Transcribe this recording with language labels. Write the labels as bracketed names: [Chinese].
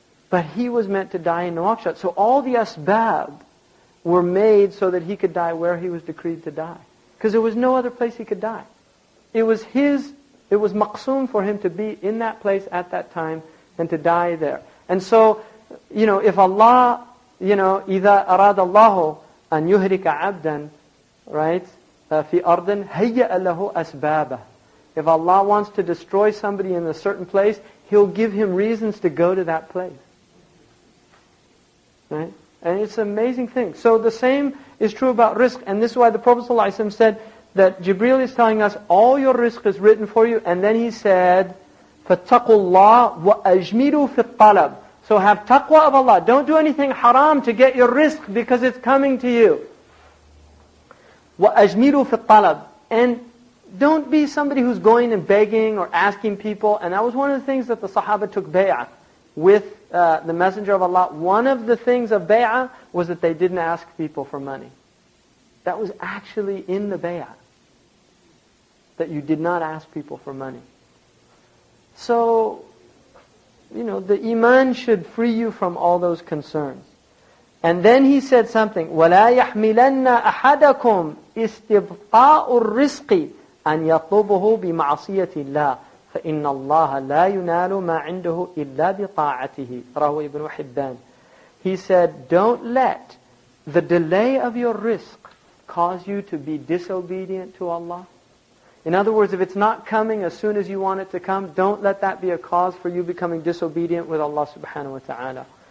[English] But he was meant to die in Nouakchott. So all the asbab were made so that he could die where he was decreed to die. Because there was no other place he could die. It was maqsoom for him to be in that place at that time and to die there. And so, if Allah, [Arabic] إِذَا أَرَادَ اللَّهُ أَن يُهْرِكَ عَبْدًا, [English] right, [Arabic] فِي أَرْضٍ هَيَّأَ لَهُ أَسْبَابَهُ. [English] If Allah wants to destroy somebody in a certain place, He'll give him reasons to go to that place. Right? And it's an amazing thing. So the same is true about rizq. And this is why the Prophet ﷺ said that Jibreel is telling us, all your rizq is written for you. And then he said, [Arabic] فَاتَّقُوا اللَّهِ وَأَجْمِلُوا فِي الطَّلَبِ. [English] So have taqwa of Allah. Don't do anything haram to get your rizq because it's coming to you. [Arabic] وَأَجْمِلُوا فِي الطَّلَبِ. [English] And don't be somebody who's going and begging or asking people. And that was one of the things that the Sahaba took bay'ah with the Messenger of Allah. One of the things of bay'ah was that they didn't ask people for money. That was actually in the bay'ah. That you did not ask people for money. So, the iman should free you from all those concerns. And then he said something, [Arabic] وَلَا يَحْمِلَنَّ أَحَدَكُمْ إِسْتِبْقَاءُ الرِّزْقِ أَنْ يَطْلُبُهُ بِمَعْصِيَةِ اللَّهِ فَإِنَّ اللَّهَ لَا يُنَالُ مَا عِنْدَهُ إِلَّا بِطَاعَتِهِ. [English] Rahu ibn Hibban. He said, don't let the delay of your rizq cause you to be disobedient to Allah. In other words, if it's not coming as soon as you want it to come, don't let that be a cause for you becoming disobedient with Allah subhanahu wa ta'ala.